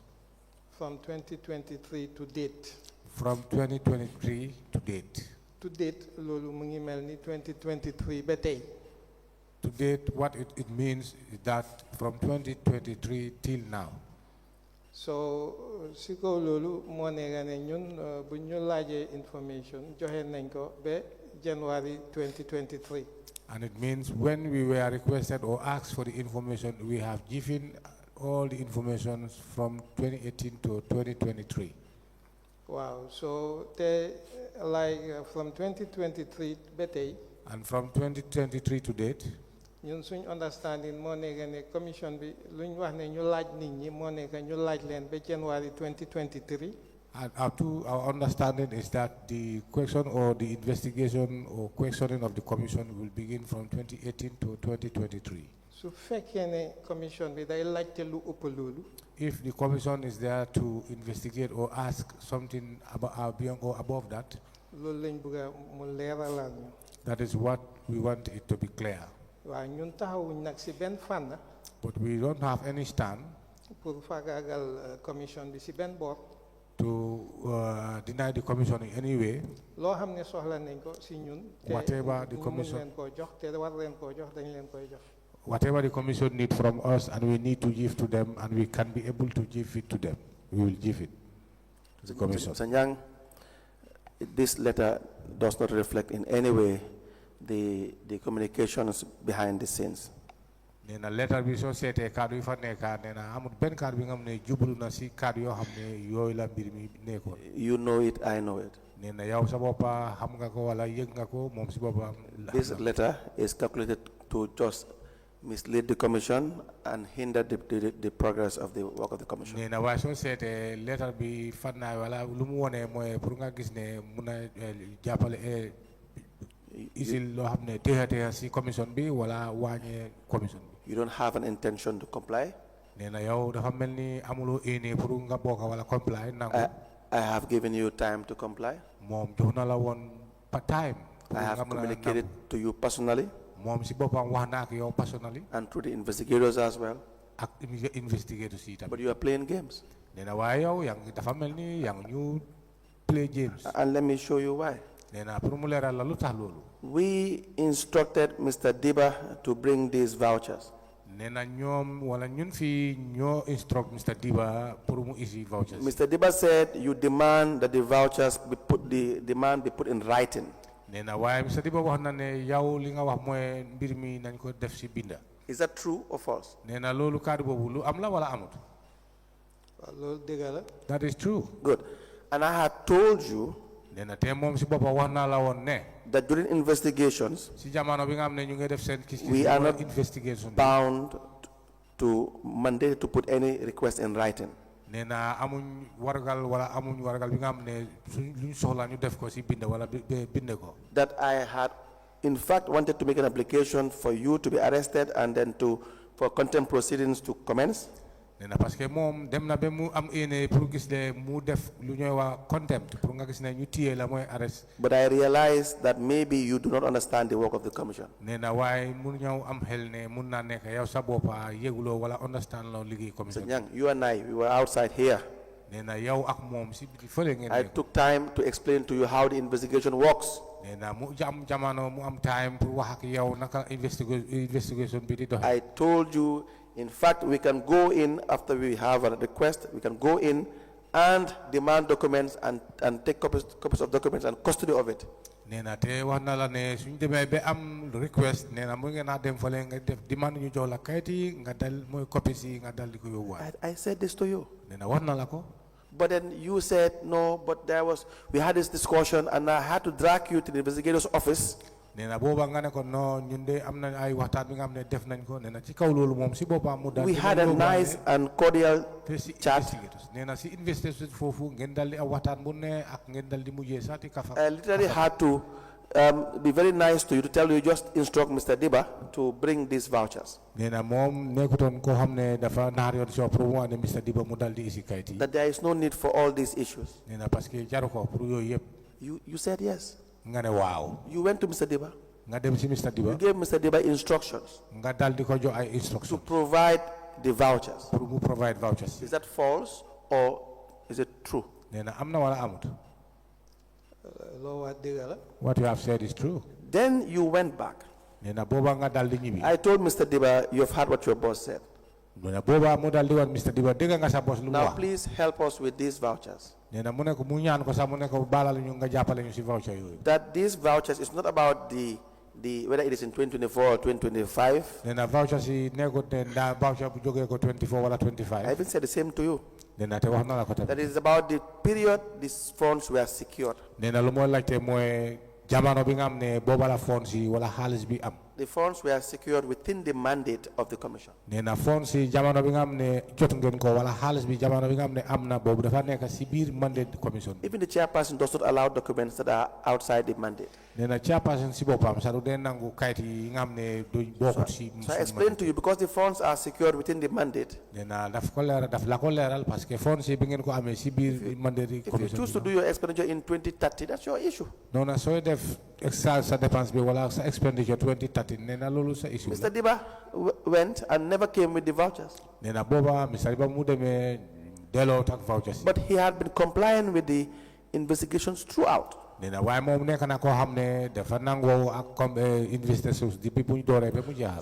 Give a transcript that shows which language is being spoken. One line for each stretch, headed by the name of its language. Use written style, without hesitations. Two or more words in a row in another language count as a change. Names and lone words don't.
English: From 2023 to date. From 2023 to date. To date,
Wolof: lolu mungi melni 2023 betay.
English: To date, what it means is that from 2023 till now. So,
Wolof: siko lolu mo nega ne ñun bu ñu laajee information joxe nañ ko be January 2023.
English: And it means when we were requested or asked for the information, we have given all the information from 2018 to 2023. Wow, so from 2023 betay. And from 2023 to date.
Wolof: Ñun suñ understanding mo nega ne commission bi luñ wax ne ñu laaj nit ñi mo nega ñu laaj leen be January 2023.
English: And up to our understanding is that the question or the investigation or questioning of the commission will begin from 2018 to 2023.
Wolof: So commission bi day laajte lu upp lolu.
English: If the commission is there to investigate or ask something about beyond or above that,
Wolof: loolu lañ bëgg mu leeralal ñu.
English: That is what we want it to be clear.
Wolof: Wa ñun taxawuñ nak ci ben fan.
English: But we don't have any stand
Wolof: pour fagagal commission bi ci ben bor.
English: To deny the commission in any way.
Wolof: Lo xamne soxla nañ ko ci ñun.
English: Whatever the commission
Wolof: leen ko jox te war leen ko jox dañ leen koy jox.
English: Whatever the commission need from us and we need to give to them and we can be able to give it to them, we will give it to the commission. Sanyang, this letter does not reflect in any way the communications behind the scenes.
Wolof: Nena letter bi so sété kaddu yi fa nekka nena amul ben kaddu bi nga xamné jublu na ci kaddu yo xamné yoy la mbir mi nekko.
English: You know it, I know it.
Wolof: Nena yow sa bopa xam nga ko wala yegg nga ko mom ci bopam.
English: This letter is calculated to just mislead the commission and hinder the progress of the work of the commission.
Wolof: Nena wa so sété letter bi fanna wala lu mu woné moy pour nga gis né mëna jappalé isil lo xamné téha ci commission bi wala wañé commission bi.
English: You don't have an intention to comply?
Wolof: Nena yow dafa melni amulo éné pour nga boka wala comply nangu.
English: I have given you time to comply.
Wolof: Mom joxna la won time.
English: I have communicated to you personally.
Wolof: Mom si bopam wax na ak yow personally.
English: And through the investigators as well.
Wolof: Ak investigators yi tam.
English: But you are playing games.
Wolof: Nena way yow yang dafa melni yang ñu
English: play games. And let me show you why.
Wolof: Nena pour mu leral la lutax lolu.
English: We instructed Mr. Diba to bring these vouchers.
Wolof: Nena ñom wala ñun fi ñoo instruct Mr. Diba pour mu isi vouchers.
English: Mr. Diba said you demand that the vouchers be put in writing.
Wolof: Nena way Mr. Diba wax na ne yow li nga wax moy mbir mi nañ ko def ci binda.
English: Is that true or false?
Wolof: Nena lolu kaddu bobu lu am la wala amut. Lolu dëgg la.
English: That is true. Good. And I had told you that during investigations, we are not bound to mandate to put any request in writing. That I had in fact wanted to make an application for you to be arrested and then for contempt proceedings to commence.
Wolof: nee na
French: parce que
Wolof: moom dem na ba mu am ene pour gis ne mu def lu ñooy wax contempt pour nga gis ne ñu téye la mooy arrest.
English: But I realized that maybe you do not understand the work of the commission.
Wolof: nee na waaye mun ñëw am xel ne mun naa nekk yow sa boppa yëguloo wala understand loo liggéey commission.
English: Mr. Nyang, you and I, we were outside here.
Wolof: nee na yow ak moom si biti fële ngeen
English: I took time to explain to you how the investigation works.
Wolof: nee na mu jamono mu am time pour wax ak yow naka investigation bi di doxe.
English: I told you, in fact, we can go in after we have a request, we can go in and demand documents and take copies of documents and custody of it.
Wolof: nee na te wax na la ne suñ demee ba am request nee na mu ngeen a dem fële nga def demande ñu jox la kayit yi nga dal mooy copies yi nga dal di ko yóbbuwaat.
English: I said this to you.
Wolof: nee na wax na la ko.
English: But then you said no, but we had this discussion and I had to drag you to the investigator's office.
Wolof: nee na booba nga ne ko non ñun de am na ay waxtaan bi nga xam ne def nañ ko nee na ci kaw loolu moom si boppam mu dal.
English: We had a nice and cordial chat.
Wolof: nee na si investigators foofu ngeen dal di am waxtaan bu ne ak ngeen dal di mujjee sax di kafa.
English: I literally had to be very nice to you to tell you just instruct Mr. Diba to bring these vouchers.
Wolof: nee na moom nekkutoon koo xam ne dafa naar yoon si pour mu ne Mr. Diba mu dal di isi kayit yi.
English: That there is no need for all these issues.
Wolof: nee na
French: parce que
Wolof: jaru ko pour yooyu yëpp.
English: You said yes.
Wolof: nga ne waaw.
English: You went to Mr. Diba.
Wolof: nga dem si Mr. Diba.
English: You gave Mr. Diba instructions.
Wolof: nga dal di ko jox ay instructions.
English: To provide the vouchers.
Wolof: pour mu
English: provide vouchers. Is that false or is it true?
Wolof: nee na am na wala amut.
English: What you have said is true. Then you went back.
Wolof: nee na booba nga dal di ñibbi.
English: I told Mr. Diba, you've heard what your boss said.
Wolof: nee na booba mu dal di wax Mr. Diba dégg nga sa boss lu mu wax.
English: Now please help us with these vouchers.
Wolof: nee na mu ne ko mu ñaan ko sax mu ne ko baalal ñu nga jàppale ñu si voucher yooyu.
English: That these vouchers is not about the whether it is in 2024 or 2025.
Wolof: nee na voucher si nekkut ne ndaa voucher bu jógee ko 24 wala 25.
English: I even said the same to you.
Wolof: nee na te wax na la ko tamit.
English: That is about the period these funds were secured.
Wolof: nee na lu mooy laajte mooy jamono bi nga am ne booba la funds yi wala xaalis bi am.
English: The funds were secured within the mandate of the commission.
Wolof: nee na funds yi jamono bi nga am ne jot ngeen ko wala xaalis bi jamono bi nga am ne am na boobu dafa nekk si biir
English: mandate commission. Even the chairperson does not allow documents that are outside the mandate.
Wolof: nee na chairperson si boppam sax du dee nangu kayit yi nga am ne du bokkut si.
English: So I explained to you because the funds are secured within the mandate.
Wolof: nee na daf la ko leeral
French: parce que
Wolof: funds yi bi ngeen ko amee si biir
English: mandate commission. If you choose to do your expenditure in 2030, that's your issue.
Wolof: non na sooy def sa dépense bi wala sa expenditure 2030 nee na loolu sa issue.
English: Mr. Diba went and never came with the vouchers.
Wolof: nee na booba Mr. Diba mu demee delloo ak vouchers.
English: But he had been complying with the investigations throughout.
Wolof: nee na waaye moom nekk na koo xam ne dafa nangoo ak comme investigations depuis bu ñu dooree ba mu jeexal.